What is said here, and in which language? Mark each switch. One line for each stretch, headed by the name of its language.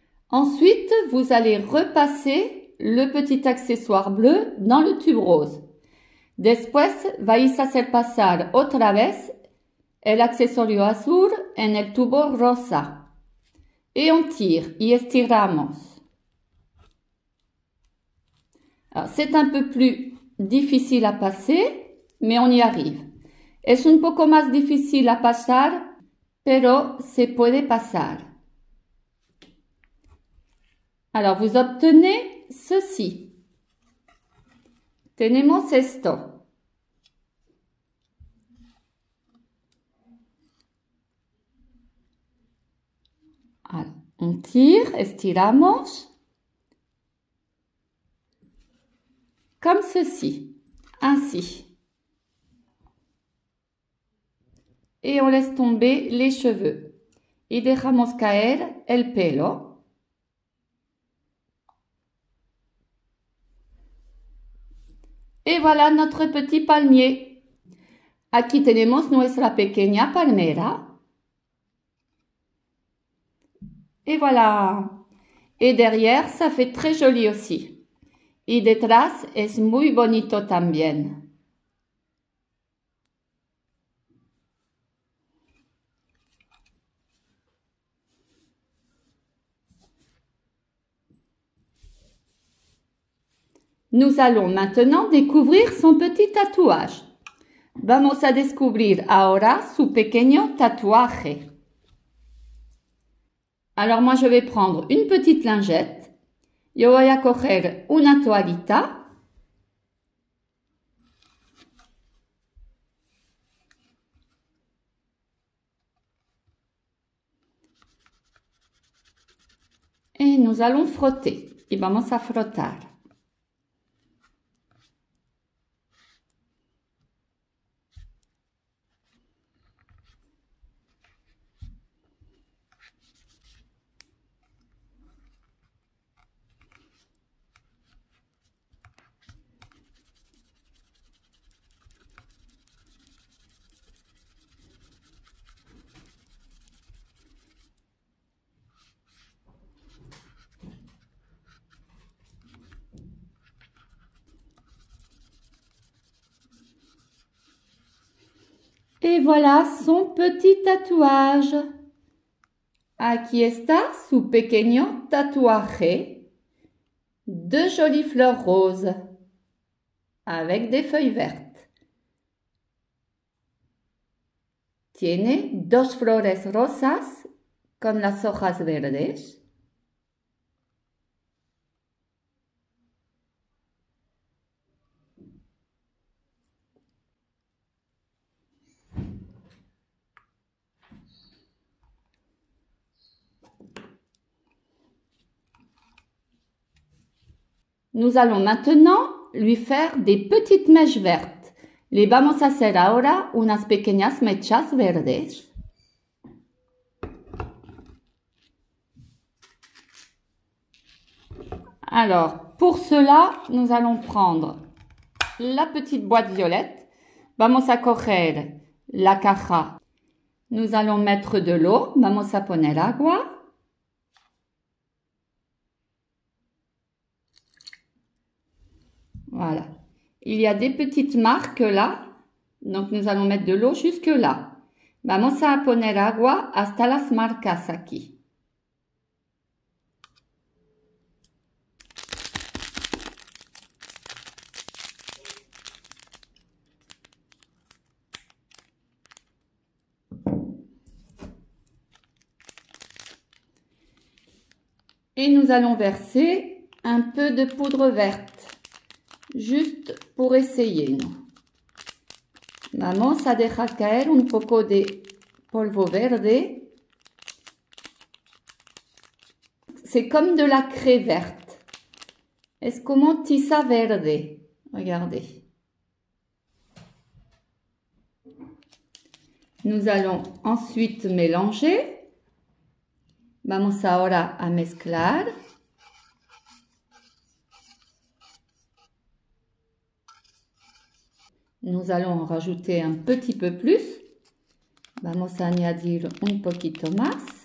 French: Ensuite, vous allez repasser le petit accessoire bleu dans le tube rose.
Spanish: Después vais a hacer pasar otra vez el accesorio azul en el tubo rosa.
French: Et on tire,
Spanish: y estiramos.
French: C'est un peu plus difficile à passer, mais on y arrive.
Spanish: Es un poco más difícil a pasar, pero se puede pasar.
French: Alors, vous obtenez ceci.
Spanish: Tenemos esto.
French: Alors, on tire,
Spanish: estiramos.
French: Comme ceci, ainsi. Et on laisse tomber les cheveux.
Spanish: Y dejamos caer el pelo.
French: Et voilà notre petit palmier.
Spanish: Aquí tenemos nuestra pequeña palmera.
French: Et voilà. Et derrière, ça fait très joli aussi.
Spanish: Y detrás es muy bonito también.
French: Nous allons maintenant découvrir son petit tatouage.
Spanish: Vamos a descubrir ahora su pequeño tatuaje.
French: Alors moi je vais prendre une petite lingette.
Spanish: Yo voy a coger una toallita.
French: Et nous allons frotter.
Spanish: Y vamos a frotar.
French: Et voilà son petit tatouage.
Spanish: Aquí está su pequeño tatuaje.
French: Deux jolies fleurs roses avec des feuilles vertes.
Spanish: Tiene dos flores rosas con las hojas verdes.
French: Nous allons maintenant lui faire des petites mèches vertes.
Spanish: Le vamos a hacer ahora unas pequeñas mechas verdes.
French: Alors, pour cela, nous allons prendre la petite boîte violette.
Spanish: Vamos a coger la caja.
French: Nous allons mettre de l'eau.
Spanish: Vamos a poner agua.
French: Voilà. Il y a des petites marques là. Donc, nous allons mettre de l'eau jusque là.
Spanish: Vamos a poner agua hasta las marcas aquí.
French: Et nous allons verser un peu de poudre verte. Juste pour essayer, ¿no?
Spanish: Vamos a dejar caer un poco de polvo verde.
French: C'est comme de la craie verte.
Spanish: Es como tiza verde.
French: Regardez. Nous allons ensuite mélanger.
Spanish: Vamos ahora a mezclar.
French: Nous allons en rajouter un petit peu plus.
Spanish: Vamos a añadir un poquito más.